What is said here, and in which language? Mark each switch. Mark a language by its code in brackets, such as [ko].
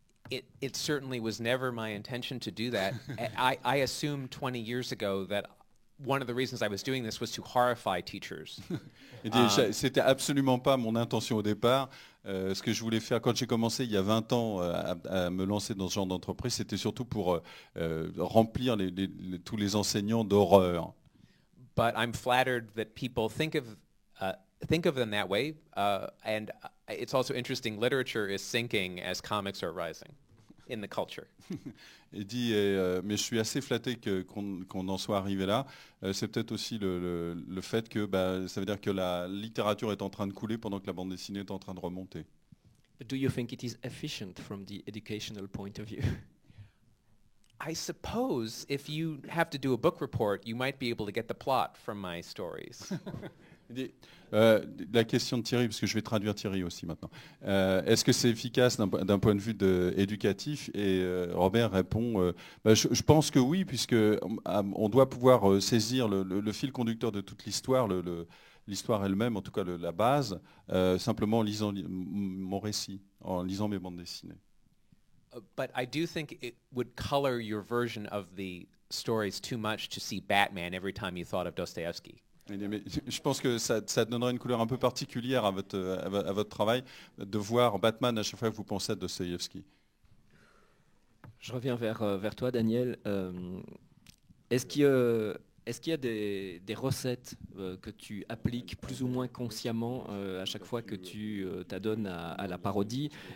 [en] It certainly was never my intention to do that. I assumed 20 years ago that one of the reasons I was doing this was to horrify teachers. [fr] C'était absolument pas mon intention au départ. Ce que je voulais faire quand j'ai commencé il y a 20 ans à me lancer dans ce genre d'entreprise, c'était surtout pour remplir tous les enseignants d'horreur. [en] But I'm flattered that people think of them that way, and it's also interesting. Literature is sinking as comics are rising in the culture. [fr] Il dit, mais je suis assez flatté qu'on en soit arrivé là. C'est peut-être aussi le fait que ça veut dire que la littérature est en train de couler pendant que la bande dessinée est en train de remonter. [en] But do you think it is efficient from the educational point of view? I suppose if you have to do a book report, you might be able to get the plot from my stories. [fr] La question de Thierry, parce que je vais traduire Thierry aussi maintenant. Est-ce que c'est efficace d'un point de vue éducatif? Et Robert répond, je pense que oui, puisque on doit pouvoir saisir le fil conducteur de toute l'histoire, l'histoire elle-même, en tout cas la base, simplement en lisant mon récit, en lisant mes bandes dessinées. [en] But I do think it would color your version of the stories too much to see Batman every time you thought of Dostoevsky. [fr] Mais je pense que ça donnerait une couleur un peu particulière à votre travail de voir Batman à chaque fois que vous pensez à Dostoïevski. Je reviens vers toi, Daniel. Est-ce qu'il y a des recettes que tu appliques plus ou moins consciemment à chaque fois que tu t'adonnes à la parodie?